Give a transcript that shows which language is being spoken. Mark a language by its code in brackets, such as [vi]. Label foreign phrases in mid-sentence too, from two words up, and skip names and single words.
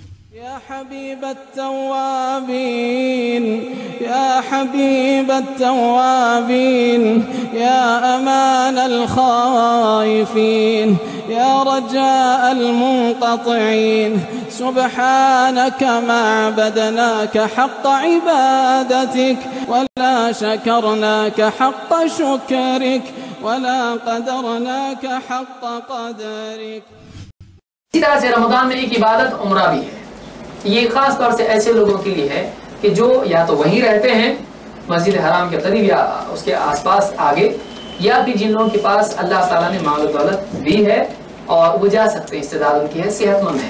[ar] يا حبيب التوابين يا حبيب التوابين يا أمان الخائفين يا رجاء المنقطعين سبحانك ما عبدناك حق عبادتك ولا شكرناك حق شكرك ولا قدرناك حق قدرك. [hi] इसी तरह से रमज़ान में एक इबादत उम्रा भी है। ये खास तौर से ऐसे लोगों के लिए है कि जो या तो वहीं रहते हैं मस्जिद हराम के करीब या उसके आसपास आगे, या फिर जिन लोगों के पास अल्लाह ताला ने माल दौलत दी है और वो जा सकते हैं, इस्तेदाद उनकी है, सेहतमंद है।